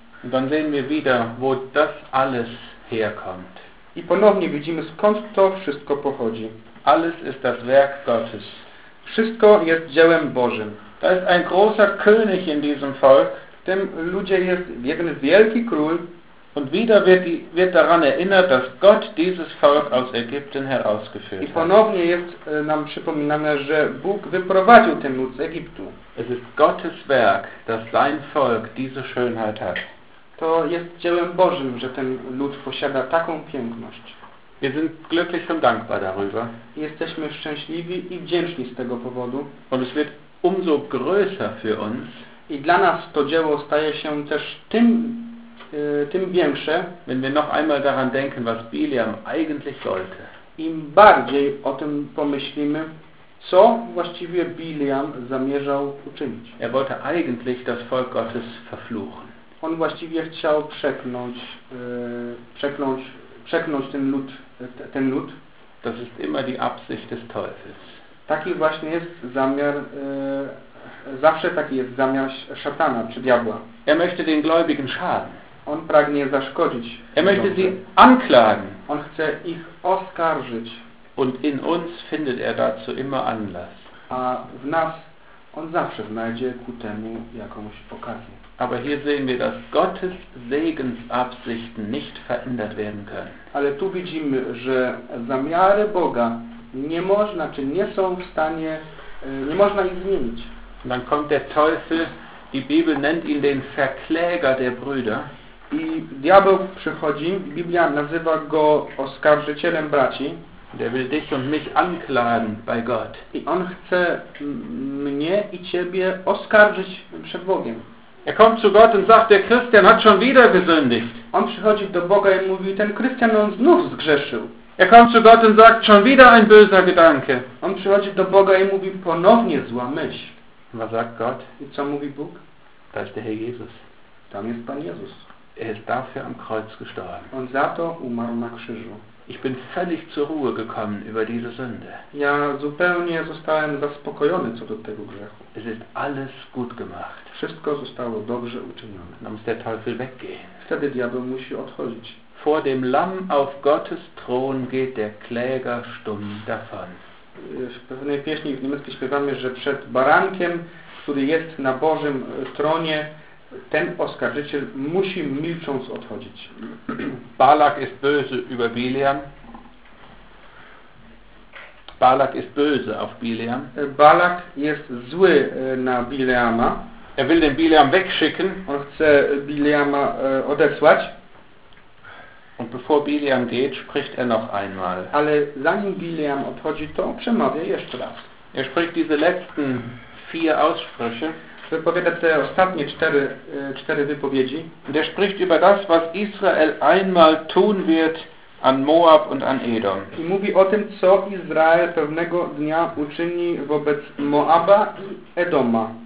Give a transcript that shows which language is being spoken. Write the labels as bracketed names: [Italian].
[German] Und dann sehen wir wieder, wo das alles herkommt. [Polish] I ponownie widzimy, skąd to wszystko pochodzi. [German] Alles ist das Werk Gottes. [Polish] Wszystko jest dziełem Bożym. [German] Da ist ein großer König in diesem Volk. [Polish] W tym ludzie jest jeden wielki król. [German] Und wieder wird daran erinnert, dass Gott dieses Volk aus Ägypten herausgeführt hat. [Polish] I ponownie jest nam przypominane, że Bóg wyprowadził ten lud z Egiptu. [German] Es ist Gottes Werk, dass sein Volk diese Schönheit hat. [Polish] To jest dziełem Bożym, że ten lud posiada taką piękność. [German] Wir sind glücklich und dankbar darüber. [Polish] Jesteśmy szczęśliwi i wdzięczni z tego powodu. [German] Und es wird umso größer für uns. [Polish] I dla nas to dzieło staje się też tym większe, [German] wenn wir noch einmal daran denken, was Bileam eigentlich sollte. [Polish] Im bardziej o tym pomyślimy, co właściwie Bileam zamierzał uczynić. [German] Er wollte eigentlich das Volk Gottes verfluchen. [Polish] On właściwie chciał przeknąć ten lud. [German] Das ist immer die Absicht des Teufels. [Polish] Taki właśnie jest zamiar, zawsze taki jest zamiar szatana czy diabła. [German] Er möchte den Gläubigen schaden. [Polish] On pragnie zaszkodzić. [German] Er möchte sie anklagen. [Polish] On chce ich oskarżyć. [German] Und in uns findet er dazu immer Anlass. [Polish] A w nas on zawsze znajdzie ku temu jakąś okazję. [German] Aber hier sehen wir, dass Gottes Segensabsichten nicht verändert werden können. [Polish] Ale tu widzimy, że zamiary Boga nie można, czy nie są w stanie, nie można ich zmienić. [German] Und dann kommt der Teufel, die Bibel nennt ihn den Verkläger der Brüder. [Polish] I diabeł przychodzi, Biblia nazywa go oskarżycielem braci. [German] Der will dich und mich anklagen bei Gott. [Polish] I on chce mnie i ciebie oskarżyć przed Bogiem. [German] Er kommt zu Gott und sagt, der Christian hat schon wieder gesündigt. [Polish] On przychodzi do Boga i mówi, ten Christian on znów zgrzeszył. [German] Er kommt zu Gott und sagt, schon wieder ein böser Gedanke. [Polish] On przychodzi do Boga i mówi, ponownie zła myśl. [German] Was sagt Gott? [Polish] I co mówi Bóg? [German] Da ist der Herr Jesus. [Polish] Tam jest Pan Jezus. [German] Er ist dafür am Kreuz gestorben. [Polish] On za to umarł na krzyżu. [German] Ich bin völlig zur Ruhe gekommen über diese Sünde. [Polish] Ja zupełnie zostałem zaspokojony co do tego grzechu. [German] Es ist alles gut gemacht. [Polish] Wszystko zostało dobrze uczynione. [German] Dann muss der Teufel weggehen. [Polish] Wtedy diabeł musi odchodzić. [German] Vor dem Lamm auf Gottes Thron geht der Kläger stumm davon. [Polish] W pewnej pieśni w niemieckiej śpiewamy, że przed barankiem, który jest na Bożym tronie, ten oskarżyciel musi milcząc odchodzić. [German] Balak ist böse über Bileam. Balak ist böse auf Bileam. [Polish] Balak jest zły na Bileama. [German] Er will den Bileam wegschicken. [Polish] On chce Bileama odesłać. [German] Und bevor Bileam geht, spricht er noch einmal. [Polish] Ale zanim Bileam odchodzi, to przemawia jeszcze raz. [German] Er spricht diese letzten vier Aussprüche. [Polish] Wypowiada te ostatnie cztery wypowiedzi. [German] Der spricht über das, was Israel einmal tun wird an Moab und an Edom. [Polish] I mówi o tym, co Izrael pewnego dnia uczyni wobec Moaba i Edoma.